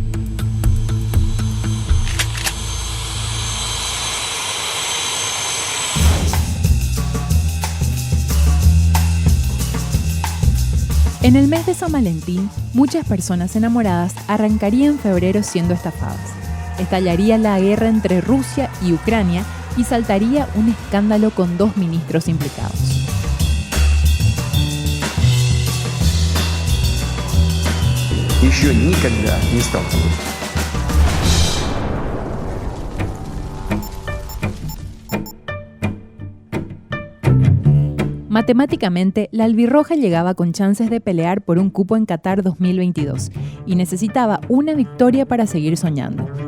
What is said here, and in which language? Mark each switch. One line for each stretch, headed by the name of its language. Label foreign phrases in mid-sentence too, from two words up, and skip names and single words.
Spanish: En el mes de San Valentín, muchas personas enamoradas arrancarían febrero siendo estafadas. Estallaría la guerra entre Rusia y Ucrania y saltaría un escándalo con 2 ministros implicados.
Russian: Еще никогда не сталкивались.
Spanish: Matemáticamente, la albirroja llegaba con chances de pelear por un cupo en Qatar 2022 y necesitaba una victoria para seguir soñando.